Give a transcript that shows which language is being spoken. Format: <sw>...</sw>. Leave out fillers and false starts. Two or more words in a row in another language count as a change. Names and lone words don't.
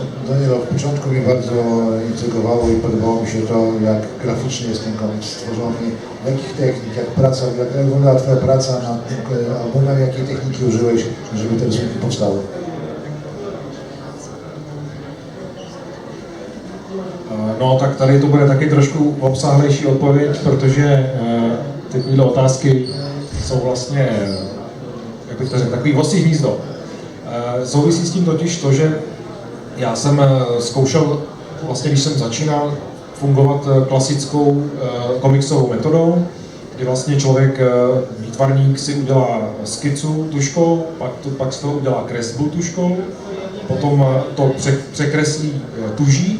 <pl>Daniel, od początku mnie bardzo intrygowało i podobało mi się to, jak graficznie jest ten komiks stworzony, jakich technik, jak wyglądała Twoja praca nad tym albumem, jakiej techniki użyłeś, żeby te rysunki powstały.</pl> <cs>No tak tady to bude taky trošku obsáhlejší odpověď, protože tyhle otázky jsou vlastně, jak bych to řekl, takový vosí hnízdo. Souvisí s tím totiž to, že já jsem zkoušel, vlastně když jsem začínal fungovat klasickou komiksovou metodou, kdy vlastně člověk, výtvarník si udělá skicu tuškou, pak z toho udělá kresbu tuškou, potom to překreslí tuží.</cs>